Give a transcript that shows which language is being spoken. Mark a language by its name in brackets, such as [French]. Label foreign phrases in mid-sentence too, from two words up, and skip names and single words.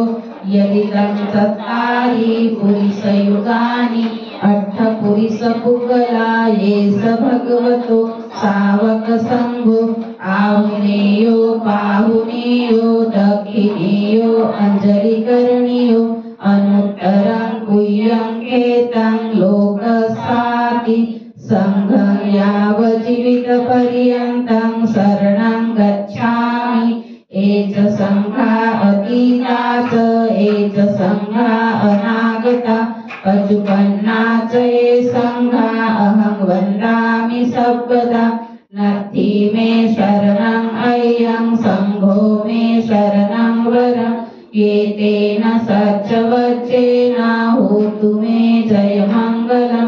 [Pali] यदिदं चत्तारि पुरुषयुगानि अट्ठपुरुषपुगला ये स भगवतो सावक संघो। आहुनेयो बाहुनेयो दक्षिणेयो अंजलिकरणीयो अनुत्तरं गुह्यं खेतं लोकसाति संघं यावज्जीवितपर्यन्तं शरणं गच्छामि। एच संघा अतीता च एच संघा अनागता पशुपन्ना च ये संघा अहं वन्दामि सर्वदा। नत्थि मे शरणं अय्यं संघो मे शरणं वरम् एतेन सच्चवच्चेन होतु मे जयमङ्गलम्।